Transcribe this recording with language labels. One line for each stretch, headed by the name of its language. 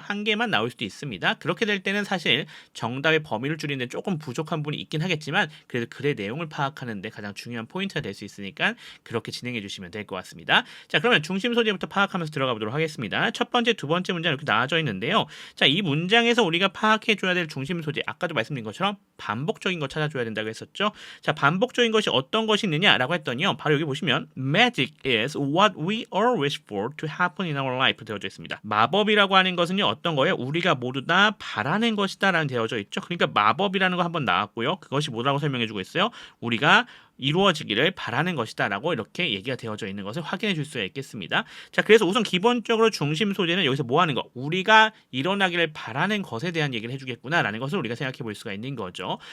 Korean: 1개만 나올 수도 있습니다. 그렇게 될 때는 사실 정답의 범위를 줄이는 데 조금 부족한 부분이 있긴 하겠지만 그래도 글의 내용을 파악하는 데 가장 중요한 포인트가 될 수 있으니까 그렇게 진행해 주시면 될 것 같습니다. 자, 그러면 중심 소재부터 파악하면서 들어가 보도록 하겠습니다. 첫 번째, 두 번째 문장 이렇게 나와져 있는데요. 자, 이 문장에서 우리가 파악해 줘야 될 중심 소재, 아까도 말씀드린 것처럼 반복적인 거 찾아줘야 된다고 했었죠. 자, 반복적인 것이 어떤 것이 있느냐라고 했더니요. 바로 여기 보시면
English: Magic is what we all wish for to happen in our life
Korean: 되어져 있습니다. 마법이라고 하는 것은요. 어떤 거예요? 우리가 모두 다 바라는 것이다 라는 되어져 있죠. 그러니까 마법이라는 거 한번 나왔고요. 그것이 뭐라고 설명해 주고 있어요? 우리가 이루어지기를 바라는 것이다 라고 이렇게 얘기가 되어져 있는 것을 확인해 줄 수가 있겠습니다. 자, 그래서 우선 기본적으로 중심 소재는 여기서 뭐 하는 거? 우리가 일어나기를 바라는 것에 대한 얘기를 해주겠구나 라는 것을 우리가 생각해 볼 수가 있는 거죠.